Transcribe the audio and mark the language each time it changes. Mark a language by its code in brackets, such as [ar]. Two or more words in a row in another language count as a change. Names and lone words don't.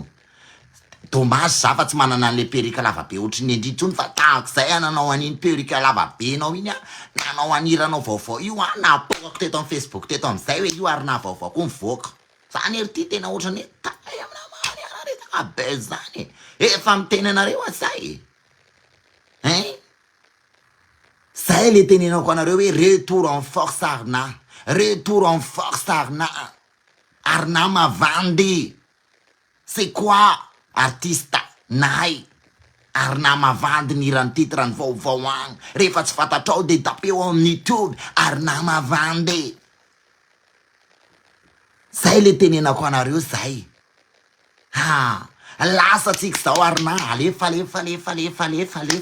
[mg] Dommage za fa tsy manana an'le perruque lava be ohatry ny endritsony fa tahak'izay nanao an'iny perruque lava be anao iny nanao aniranao vaovao io napokako teto amin'ny Facebook teto am'izay hoe io arina vaovao koa mivoaka. Zany ery ty tena ohatrany hoe tay aminamany resaka be zany. Efa miteny anareo zay. Zay le tenenako anareo hoe [fr] retour en force [mg] arina. [fr] Retour en force [mg] arina. Arina Mavandi. [fr] C'est quoi? [mg] Artiste nahay. Arina Mavandi nirany titre ny vaovao agny. Rehefa tsy fantatrao de tapeo amin'ny YouTube. Arina Mavandi. Zay le tenenako anareo zay. Lasa tsika zao arina. Alefa.